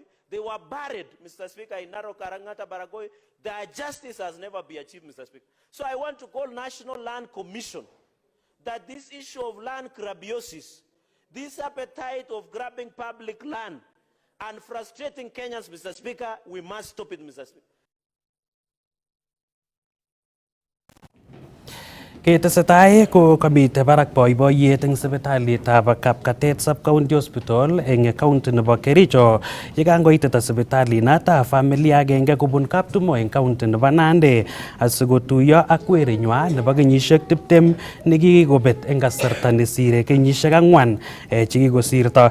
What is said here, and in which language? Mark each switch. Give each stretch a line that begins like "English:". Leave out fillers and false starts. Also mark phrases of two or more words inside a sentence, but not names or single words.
English: They were buried, Mr. Speaker, in Narok Angata Baragoi. Their justice has never been achieved, Mr. Speaker. So I want to call National Land Commission that this issue of land grabiosis, this appetite of grabbing public land and frustrating Kenyans, Mr. Speaker, we must stop it, Mr. Speaker.
Kalenjin: Ketesetai ko kamite barak boiboiyet eng sipitalitab Kapkatet Sub-County Hospital eng county nebo Kericho yekangoitet sipitalinoto familia agenge kobun kaptumo eng county nebo Nandi asikotuiyo ak werinywa nebo kenyisiek 20 nekikobet eng kasarta nesire kenyisiek 4 chekikosirto.